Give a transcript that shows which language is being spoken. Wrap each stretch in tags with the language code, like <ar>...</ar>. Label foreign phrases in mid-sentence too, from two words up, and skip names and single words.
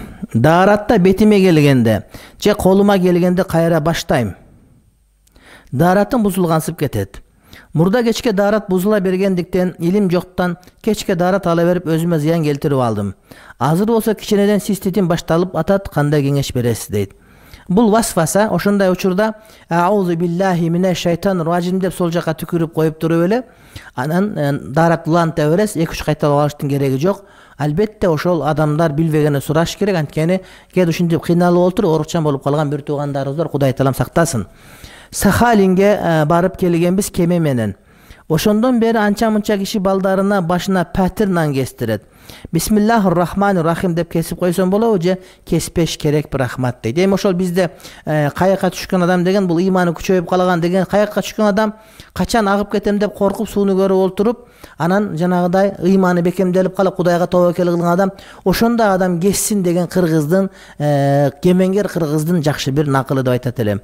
<ky>Дааратта бетиме келгенде же колума келгенде кайра баштайм. Дааратым бузулгансып кетет. Мурда кечке даарат бузула бергендиктен, илим жоктан кечке даарат ала берип өзүмө зыян келтирип алдым. Азыр болсо кичинеден циститим башталып атат, кандай кеңеш бересиз дейт. Бул васваса. Ошондой учурда</ky> <ar>أعوذ بالله من الشيطان الرجيم</ar> <ky>деп сол жака түкүрүп коюп туруп эле, анан даарат уланта бересиз, 2-3 кайталап алыштын кереги жок. Албетте ошол адамдар билбегенде сураш керек, анткени кээде ушинтип кыйналып отуруп оорукчан болуп калган бир туугандарыбыз бар, Кудай таалам сактасын. Сахалинге барып келгенбиз кеме менен. Ошондон бери анча-мынча киши балдарына башына патир нан кестирет.</ky> <ar>بسم الله الرحمن الرحيم</ar> <ky>деп кесип койсом болобу же кеспеш керек, рахмат дейт. Эми ошол бизде кайыкка түшкөн адам деген, бул ыйманы күчөйүп калган деген, кайыкка түшкөн адам качан агып кетем деп коркуп сууну көрүп олтуруп, анан жанагыдай ыйманы бекемделип калып Кудайга тобокел кылган адам, ошондой адам кессин деген кыргыздын, кемеңгер кыргыздын жакшы бир накылы деп айтат элем.</ky>